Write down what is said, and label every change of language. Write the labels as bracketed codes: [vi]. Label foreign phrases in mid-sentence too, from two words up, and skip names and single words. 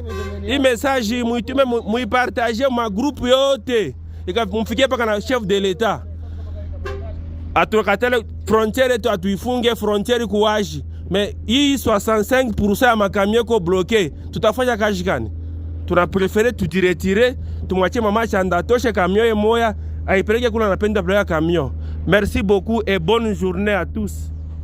[sw] Hii message muitume muipartager ma groupe yote. Ikamfikie paka na [fr] chef de l'État. [sw] Atukatala frontière yetu atuifunge frontière kuwaji. Mais hii 65% ya makamio ko bloqué. Tutafanya kazi gani? Tuna préféré tujiretire, tumwachie mama chanda toshe kamio ye moya aipeleke kuna napenda bloya kamio. [fr] Merci beaucoup et bonne journée à tous.